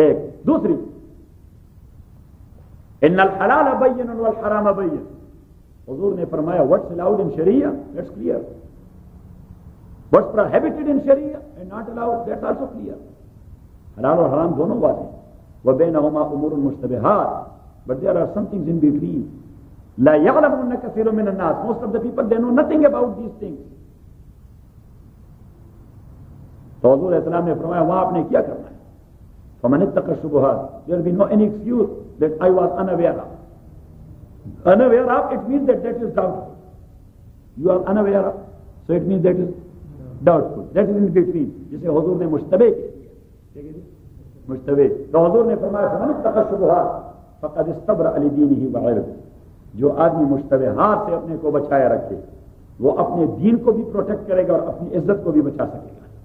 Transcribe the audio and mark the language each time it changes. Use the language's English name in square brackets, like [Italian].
[English] ایک دوسری، [Arabic] ان الحلال بین والحرام بین، [Urdu] حضور نے فرمایا [English] What's allowed in شریعہ that's clear, what's prohibited in شریعہ and not allowed that's also clear. [Urdu] حلال اور حرام دونوں باتیں، [Arabic] وبینہما امور مشتبہات، [English] but there are some things in between. [Arabic] لا يعلمون كثير من الناس، [English] most of the people they know nothing about these things. [Urdu] تو حضور علیہ السلام نے فرمایا وہاں آپ نے کیا کرنا ہے، [Arabic] فمن اتقى الشبهات [English] there will be no any excuse that I was unaware of. unaware of it means that that is doubtful. you are unaware of so it means that is doubtful. that is in between. [Urdu] جسے حضور نے مشتبہ کہہ دیا، مشتبہ. تو حضور نے فرمایا [Arabic] فمن اتقى الشبهات فقد استبرا لدينه وعرضه، [Urdu] جو آدمی مشتبہات سے اپنے کو بچایا رکھے وہ اپنے دین کو بھی پروٹیکٹ کرے گا اور اپنی عزت کو بھی بچا سکے گا.